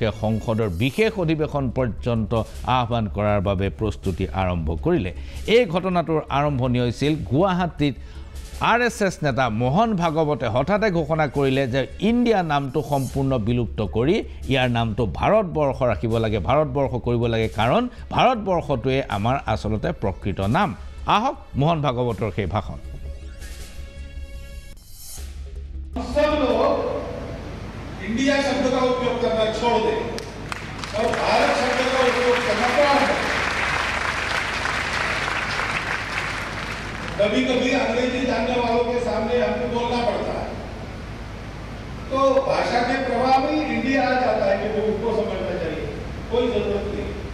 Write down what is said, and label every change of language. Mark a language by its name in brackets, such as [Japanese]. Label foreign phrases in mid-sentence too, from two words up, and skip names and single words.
[Assamese] সংসদৰ বিশেষ অধিৱেশন পৰ্যন্ত আহ্বান কৰাৰ বাবে প্ৰস্তুতি আৰম্ভ কৰিলে এই ঘটনাটোৰ আৰম্ভণি হৈছিল গুৱাহাটীত RSS নেতা মোহন ভাগৱতে হঠাতে ঘোষণা কৰিলে যে ইণ্ডিয়া নামটো সম্পূৰ্ণ বিলুপ্ত কৰি ইয়াৰ নামটো ভাৰতবৰ্ষ ৰাখিব লাগে ভাৰতবৰ্ষ কৰিব লাগে কাৰণ ভাৰতবৰ্ষটোৱে আমাৰ আসলতে প্ৰকৃত নাম আহক মোহন ভাগৱতৰ সেই ভাষণ [Hindi] सब लोग इंडिया शब्द का उपयोग करना छोड़ दें और भारत शब्द का उपयोग करना प्रारंभ करें कभी-कभी अंग्रेजी जानने वालों के सामने हमको बोलना पड़ता है तो तो भाषा के प्रभाव में इंडिया आ जाता है कि वो उसको समझना चाहिए, कोई जरूरत नहीं।